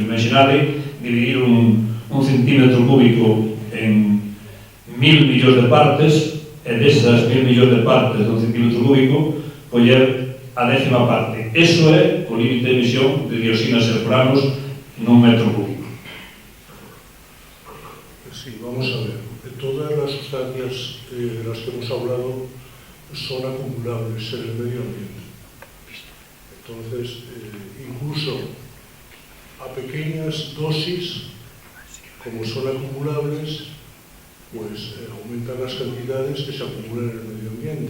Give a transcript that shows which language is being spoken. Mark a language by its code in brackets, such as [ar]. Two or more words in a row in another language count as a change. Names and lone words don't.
[gl] Imaginade dividir un centímetro cúbico en 1000 millóns de partes, e desas 1000 millóns de partes dun centímetro cúbico coller a 10ª parte. Eso é o límite de emisión de dioxinas e furanos nun metro cúbico. [es] Sí, vamos a ver. Todas las sustancias de las que hemos hablado son acumulables en el medio ambiente. Entonces, incluso a pequeñas dosis, como son acumulables, pues aumentan las cantidades que se acumulan en el medio ambiente.